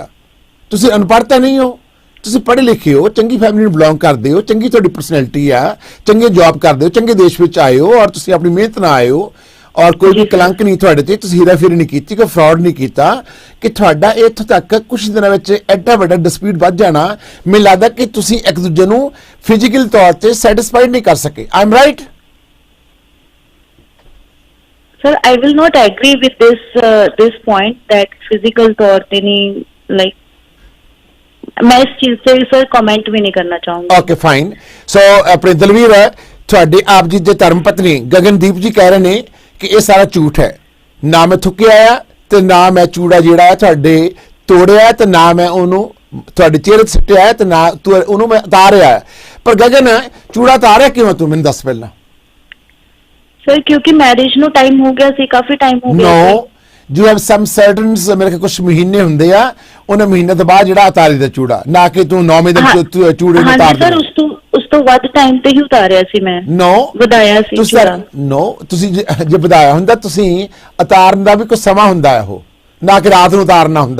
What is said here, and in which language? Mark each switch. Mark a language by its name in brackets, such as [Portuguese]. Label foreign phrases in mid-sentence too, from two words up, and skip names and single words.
[Punjabi] ਤੁਸੀਂ ਅਨਪੜ੍ਹ ਨਹੀਂ ਹੋ, ਤੁਸੀਂ ਪੜ੍ਹੇ ਲਿਖੇ ਹੋ, ਚੰਗੀ ਫੈਮਿਲੀ ਨੂੰ ਬਿਲੋਂਗ ਕਰਦੇ ਹੋ, ਚੰਗੀ ਤੁਹਾਡੀ ਪਰਸਨੈਲਿਟੀ ਆ, ਚੰਗੇ ਜੌਬ ਕਰਦੇ ਹੋ, ਚੰਗੇ ਦੇਸ਼ ਵਿੱਚ ਆਏ ਹੋ, ਔਰ ਤੁਸੀਂ ਆਪਣੀ ਮਿਹਨਤ ਨਾਲ ਆਏ ਹੋ, ਔਰ ਕੋਈ ਵੀ ਕਲੰਕ ਨਹੀਂ ਤੁਹਾਡੇ ਤੇ, ਤੁਸੀਂ ਹੀਰਾਫੇਰੀ ਨਹੀਂ ਕੀਤੀ, ਕੋਈ ਫਰਾਡ ਨਹੀਂ ਕੀਤਾ, ਕਿ ਤੁਹਾਡਾ ਇੱਥੋਂ ਤੱਕ ਕੁਝ ਦਿਨਾਂ ਵਿੱਚ ਐਡਾ ਵੱਡਾ ਡਿਸਪਿਊਟ ਵੱਧ ਜਾਣਾ। ਮੈਨੂੰ ਲੱਗਦਾ ਕਿ ਤੁਸੀਂ ਇੱਕ ਦੂਜੇ ਨੂੰ ਫਿਜ਼ੀਕਲ ਤੌਰ ਤੇ ਸੈਟੀਸਫਾਈਡ ਨਹੀਂ ਕਰ ਸਕੇ। [English] I am right? Sir, I will not agree with this point that physical [Hindi] तौर पे नहीं, like मैं इस चीज से सर कमेंट भी नहीं करना चाहूंगी। [English] okay fine. [Punjabi] ਸੋ ਆਪਣੇ ਦਲਵੀਰ ਤੁਹਾਡੇ ਆਪ ਜੀ ਦੇ ਧਰਮ ਪਤਨੀ ਗਗਨਦੀਪ ਜੀ ਕਹਿ ਰਹੇ ਨੇ ਕਿ ਇਹ ਸਾਰਾ ਝੂਠ ਹੈ, ਨਾ ਮੈਂ ਥੁੱਕਿਆ ਆ ਤੇ ਨਾ ਮੈਂ ਚੂੜਾ ਜਿਹੜਾ ਹੈ ਤੁਹਾਡੇ ਤੋੜਿਆ, ਤੇ ਨਾ ਮੈਂ ਉਹਨੂੰ ਤੁਹਾਡੇ ਚਿਹਰੇ ਤੇ ਸਿੱਟਿਆ, ਤੇ ਨਾ ਉਹਨੂੰ ਮੈਂ ਉਤਾਰਿਆ। ਪਰ ਗਗਨ ਚੂੜਾ ਉਤਾਰਿਆ ਕਿਉਂ? ਤੂੰ ਮੈਨੂੰ ਦੱਸ ਪਹਿਲਾਂ। ਸਰ ਕਿਉਂਕਿ ਮੈਰਿਜ ਨੂੰ ਟਾਈਮ ਹੋ ਗਿਆ ਸੀ, ਕਾਫੀ ਟਾਈਮ ਹੋ ਗਿਆ ਸੀ। [English] No, you have some certain [Punjabi] ਮੇਰੇ ਕੋਲ ਕੁਝ ਮਹੀਨੇ ਹੁੰਦੇ ਆ, ਉਹਨਾਂ ਮਹੀਨੇ ਤੋਂ ਬਾਅਦ ਜਿਹੜਾ ਉਤਾਰੀ ਦਾ ਚੂੜਾ, ਨਾ ਕਿ ਤੂੰ 9ਵੇਂ ਦਿਨ ਚੂੜੇ ਨੂੰ ਉਤਾਰ ਹਾਂਜੀ ਸਰ, ਦੇ। ਉਸ ਤੋਂ ਵੱਧ ਟਾਈਮ ਤੇ ਹੀ ਉਤਾਰਿਆ ਸੀ ਮੈਂ। No, ਵਧਾਇਆ ਸੀ ਤੁਸੀਂ ਚੂੜਾ। no, ਤੁਸੀਂ ਜੇ ਵਧਾਇਆ ਹੁੰਦਾ, ਤੁਸੀਂ ਉਤਾਰਨ ਦਾ ਵੀ ਕੋਈ ਸਮਾਂ ਹੁੰਦਾ ਹੈ, ਉਹ ਨਾ ਕਿ ਰਾਤ ਨੂੰ ਉਤਾਰਨਾ ਹੁੰਦਾ।